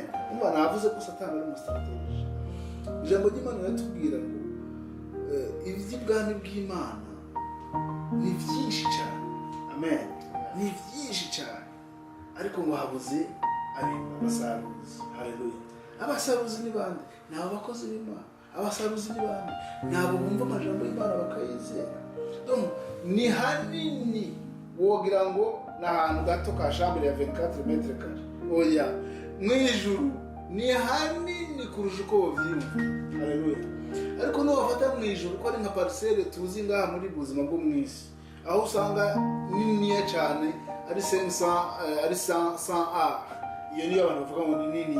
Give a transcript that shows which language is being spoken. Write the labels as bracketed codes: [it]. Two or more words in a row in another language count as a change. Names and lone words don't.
[rn] Imana yavuze ko Satani ari umustrategy. Ijambo ry'Imana riratubwira ngo iby'ubwami bw'Imana ni byinshi cyane, amen, ni byinshi cyane, ariko ngo habuze abasaruzi. Haleluya. Abasaruzi ni bande? Ni abakozi b'Imana. Abasaruzi ni bande? Ni abo bumva amajambo y'Imana bakayizera. Ni hanini wogira ngo n'ahantu gato ka chambre ya 24 [fr] metre carré, [rn] oya, mwijuru ni hanini kurusha uko bavyumva. Haleluya. Ariko no bafata mwijuru ko ari nka parcelle tuzi ngaha muri buzima bwo mwisi, aho usanga niniya cyane, ari 100 a, iyo niyo abantu bavuga ngo ni nini.